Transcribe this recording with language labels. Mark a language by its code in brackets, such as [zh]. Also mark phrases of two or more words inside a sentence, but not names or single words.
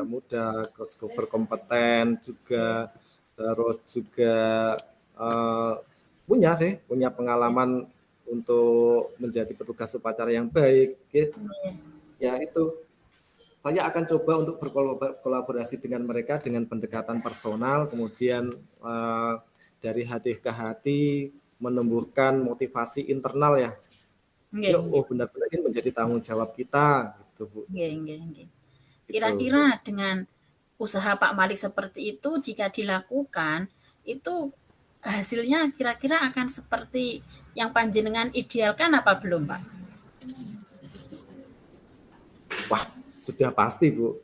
[id] muda-muda, terus berkompeten juga, terus juga eh, punya pengalaman untuk menjadi petugas upacara yang baik. nggih, Ya itu saya akan coba untuk berkolaborasi dengan mereka dengan pendekatan personal, kemudian dari hati ke hati menumbuhkan motivasi internal ya. nggih, Yuk, oh nggih, benar-benar ini menjadi tanggung jawab kita, gitu Bu. [jv] nggih, nggih, nggih. [id] Itu. Kira-kira dengan usaha Pak Malik seperti itu jika dilakukan, itu hasilnya kira-kira akan seperti yang panjenengan idealkan apa belum, Pak? Wah, sudah pasti Bu.